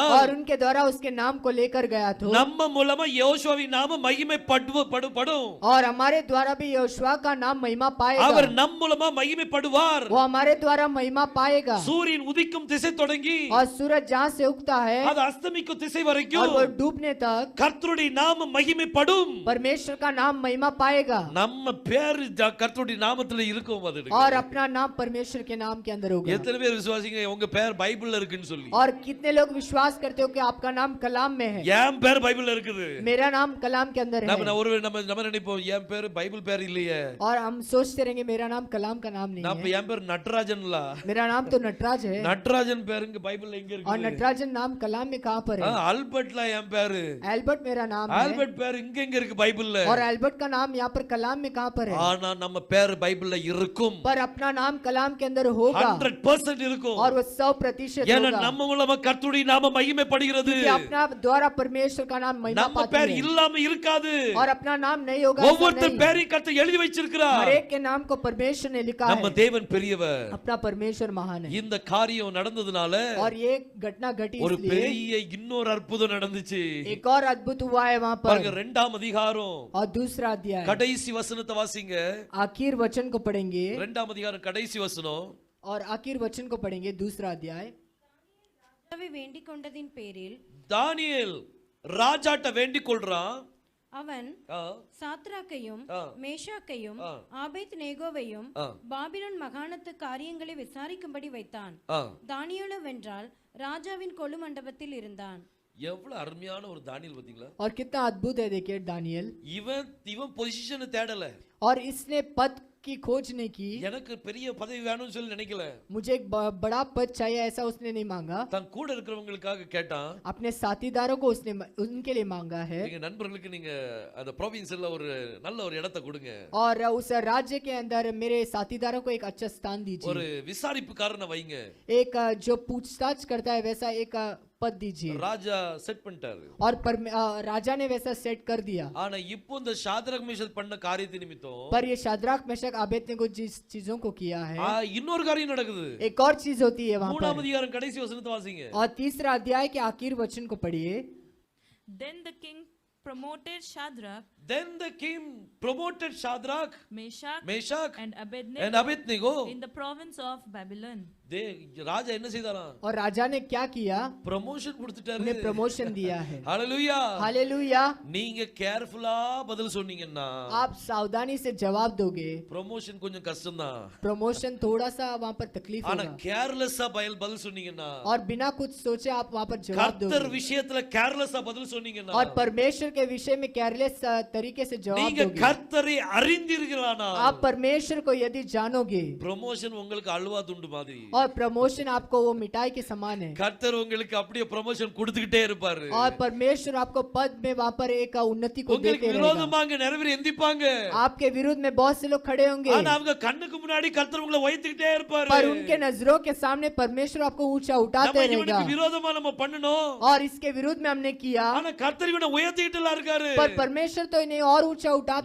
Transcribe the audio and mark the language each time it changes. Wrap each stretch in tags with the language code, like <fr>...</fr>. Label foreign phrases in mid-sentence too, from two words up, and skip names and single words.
<hi>और उनके द्वारा उसके नाम को लेकर गया तो</hi> <ta>நம்ம மூலமா யோசுவாவின் நாமம் மகிமைப்படும்.</ta> <hi>और हमारे द्वारा भी यहोशुआ का नाम महिमा पाएगा।</hi> <ta>அவர் நம் மூலமா மகிமைப்படுவார்.</ta> <hi>वो हमारे द्वारा महिमा पाएगा।</hi> <ta>சூரியன் உதிக்கும் திசை தொடங்கி</ta> <hi>और सूरज जहाँ से उगता है</hi> <ta>அது அஸ்தமிக்கும் திசை</ta> <hi>और</hi> <ta>வரைக்கும்</ta> <hi>वो डूबने तक</hi> <ta>கர்த்தருடைய நாமம் மகிமைப்படும்.</ta> <hi>परमेश्वर का नाम महिमा पाएगा।</hi> <ta>நம்ம பேர் கர்த்தருடைய நாமத்துல இருக்கும். அது</ta> <hi>और अपना नाम परमेश्वर के नाम के अंदर होगा।</hi> <ta>எத்தனை பேர் விசுவாசிங்க உங்க பேர் பைபிள்ல இருக்குன்னு சொல்லி?</ta> <hi>और कितने लोग विश्वास करते हो कि आपका नाम कलाम में है?</hi> <ta>என் பேர் பைபிள்ல இருக்குது.</ta> <hi>मेरा नाम कलाम के अंदर है।</hi> <ta>நம்ம நினைப்போம் என் பேர் பைபிள் பேர் இல்லையே.</ta> <hi>और हम सोचते रहेंगे मेरा नाम कलाम का नाम नहीं</hi> <ta>நம்ம</ta> <hi>है।</hi> <ta>என் பேர் நட்ராஜன்ல.</ta> <hi>मेरा नाम तो नटराज है।</hi> <ta>நட்ராஜன் பேருங்க பைபிள்ல எங்க</ta> <hi>और</hi> <ta>இருக்கு?</ta> <hi>नटराजन नाम कलाम में कहाँ पर है?</hi> <ta>ஆல்பர்ட்ல என் பேரு.</ta> <hi>एल्बर्ट मेरा नाम है।</hi> <ta>ஆல்பர்ட் பேர் இங்க எங்க இருக்கு பைபிள்ல?</ta> <hi>और एल्बर्ट का नाम यहाँ पर कलाम में कहाँ पर है?</hi> <ta>ஆனா நம்ம பேர் பைபிள்ல இருக்கும்.</ta> <hi>पर अपना नाम कलाम के अंदर होगा</hi> <ta>100% இருக்கும்.</ta> <hi>और वो 100%</hi> <ta>ஏன்னா</ta> <hi>होगा।</hi> <ta>நம்ம மூலமா கர்த்தருடைய நாமம் மகிமைப்படுகிறது.</ta> <hi>कि अपना द्वारा परमेश्वर का नाम महिमा</hi> <ta>நம்ம</ta> <hi>पाती</hi> <ta>பேர்</ta> <hi>है।</hi> <ta>இல்லாம இருக்காது.</ta> <hi>और अपना नाम नहीं होगा ऐसा</hi> <ta>ஒவ்வொருத்தர்</ta> <hi>नहीं।</hi> <ta>பேரையும் கர்த்தர் எழுதி வச்சிருக்கிறார்.</ta> <hi>हर एक के नाम को परमेश्वर ने लिखा</hi> <ta>நம்ம</ta> <hi>है।</hi> <ta>தேவன் பெரியவர்.</ta> <hi>अपना परमेश्वर महान है।</hi> <ta>இந்த காரியம் நடந்ததுனால</ta> <hi>और ये घटना घटी</hi> <ta>ஒரு</ta> <hi>इसलिए</hi> <ta>பெரிய இன்னொரு அற்புதம் நடந்துச்சு.</ta> <hi>एक और अद्भुत हुआ है वहाँ</hi> <ta>பாருங்க</ta> <hi>पर।</hi> <ta>2ஆம் அதிகாரம்</ta> <hi>और दूसरा अध्याय</hi> <ta>கடைசி வசனத்தை வாசிங்க.</ta> <hi>आखिर वचन को पढ़ेंगे।</hi> <ta>2ஆம் அதிகாரம் கடைசி வசனம்.</ta> <hi>और आखिर वचन को पढ़ेंगे दूसरा अध्याय।</hi> <ta>ராஜாவை வேண்டிக் கொண்டதின் பேரில் தானியேல் ராஜாட்ட வேண்டிக் கொள்றான். அவன் ஆ, சாத்ராக்கையும் ஆ. மேஷாக்கையும் ஆ. ஆபேத் நேகோவையும் ஆ. பாபிலோன் மகாணத்து காரியங்களை விசாரிக்கும்படி வைத்தான். ஆ. தானியேலோ வென்றால் ராஜாவின் கொலு மண்டபத்தில் இருந்தான். எவ்வளவு அருமையான ஒரு தானியேல் பாத்தீங்களா?</ta> <hi>और कितना अद्भुत है देखिए दानियल।</hi> <ta>இவன் பொசிஷனை தேடல.</ta> <hi>और इसने पद की खोज नहीं की,</hi> <ta>எனக்கு பெரிய பதவி வேணும்னு சொல்லி நினைக்கல.</ta> <hi>मुझे एक बड़ा पद चाहिए ऐसा उसने नहीं मांगा,</hi> <ta>தன் கூட இருக்கிறவங்களுக்காக கேட்டான்.</ta> <hi>अपने साथीदारों को उसने उनके लिए मांगा है।</hi> <ta>நீங்க நண்பர்களுக்கு நீங்க அந்த ப்ரோவின்ஸ்ல ஒரு நல்ல ஒரு இடத்தை கொடுங்க.</ta> <hi>और उस राज्य के अंदर मेरे साथीदारों को एक अच्छा स्थान दीजिए,</hi> <ta>ஒரு விசாரிப்புக்காரனை வைங்க.</ta> <hi>एक जो पूछताछ करता है वैसा एक पद दीजिए।</hi> <ta>ராஜா செட் பண்ணிட்டாரு.</ta> <hi>और राजा ने वैसा सेट कर दिया।</hi> <ta>ஆனா இப்போ இந்த ஷாத்ராக் மேஷக் பண்ண காரியத்தை நிமித்தம்</ta> <hi>पर ये शाद्राक मेशक अबेदनेगो जिस चीजों को किया है,</hi> <ta>இன்னொரு காரியம் நடக்குது.</ta> <hi>एक और चीज होती है वहां</hi> <ta>மூணாம்</ta> <hi>पर।</hi> <ta>அதிகாரம் கடைசி வசனத்தை வாசிங்க.</ta> <hi>और तीसरा अध्याय के आखिर वचन को पढ़िए।</hi> <en>Then the king promoted Shadrach, Then the king promoted Shadrach, Meshach and and Abednego in the province of Babylon.</en> <ta>ராஜா என்ன செய்தாராம்?</ta> <hi>और राजा ने क्या किया?</hi> <ta>ப்ரமோஷன் கொடுத்துட்டாரு.</ta> <hi>उन्हें प्रमोशन दिया है। हालेलुया, हालेलुया।</hi> <ta>நீங்க கேர்ஃபுல்லா பதில் சொன்னீங்கன்னா</ta> <hi>आप सावधानी से जवाब दोगे,</hi> <ta>ப்ரமோஷன் கொஞ்சம் கஷ்டம் தான்.</ta> <hi>प्रमोशन थोड़ा सा वहां पर तकलीफ</hi> <ta>ஆனா</ta> <hi>होगा,</hi> <ta>கேர்லெஸ்ஸா பதில் சொன்னீங்கன்னா,</ta> <hi>और बिना कुछ सोचे आप वहां पर जवाब</hi> <ta>கர்த்தர்</ta> <hi>दोगे,</hi> <ta>விஷயத்துல கேர்லெஸ்ஸா பதில் சொன்னீங்கன்னா,</ta> <hi>और परमेश्वर के विषय में केयरलेस तरीके से जवाब</hi> <ta>நீங்க</ta> <hi>दोगे,</hi> <ta>கர்த்தரை அறிந்தீர்களானா</ta> <hi>आप परमेश्वर को यदि जानोगे,</hi> <ta>ப்ரமோஷன் உங்களுக்கு அல்வா துண்டு மாதிரி.</ta> <hi>और प्रमोशन आपको वो मिठाई के समान है,</hi> <ta>கர்த்தர் உங்களுக்கு அப்படியே ப்ரமோஷன் கொடுத்துக்கிட்டே இருப்பாரு.</ta> <hi>और परमेश्वर आपको पद में वहां पर एक उन्नति को</hi> <ta>உங்களுக்கு</ta> <hi>देते रहेगा।</hi> <ta>விரோதமாக நிறைய பேர் எந்திப்பாங்க.</ta> <hi>आपके विरुद्ध में बहुत से लोग खड़े होंगे,</hi> <ta>ஆனா அவங்க கண்ணுக்கு முன்னாடி கர்த்தர் உங்களை வைத்துக்கிட்டே இருப்பாரு.</ta> <hi>पर उनके नजरों के सामने परमेश्वर आपको ऊंचा उठाते</hi> <ta>நம்ம</ta> <hi>रहेगा।</hi> <ta>இவனுக்கு விரோதமா நம்ம பண்ணணும்,</ta> <hi>और इसके विरुद्ध में हमने किया,</hi> <ta>ஆனா கர்த்தர் இவனை உயர்த்திக்கிட்டுலாம் இருக்காரு.</ta> <hi>पर परमेश्वर तो इन्हें और ऊंचा उठाता</hi>